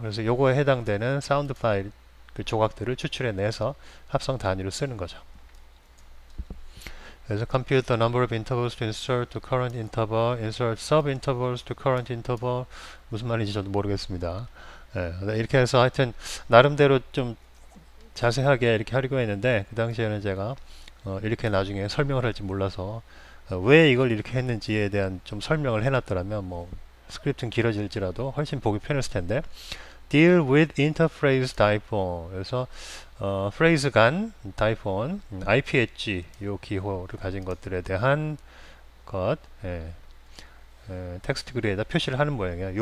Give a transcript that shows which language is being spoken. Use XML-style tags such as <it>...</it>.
<ko>그래서 요거에 해당되는 사운드 파일 그 조각들을 추출해내서 합성 단위로 쓰는 거죠.</ko> <en>그래서 compute the number of intervals to insert to current interval, insert sub-intervals to current interval</en> <ko>무슨 말인지 저도 모르겠습니다. 이렇게 해서 하여튼 나름대로 좀 자세하게 이렇게 하려고 했는데 그 당시에는 제가 이렇게 나중에 설명을 할지 몰라서 왜 이걸 이렇게 했는지에 대한 좀 설명을 해놨더라면 뭐 스크립트는 길어질지라도 훨씬 보기 편했을 텐데</ko> <en>deal with interphrase diphone</en> <ko>그래서 phrase 간 diphone IP 엣지 요 기호를 가진 것들에 대한 것 텍스트 그리에다 표시를 하는 모양이에요.</ko>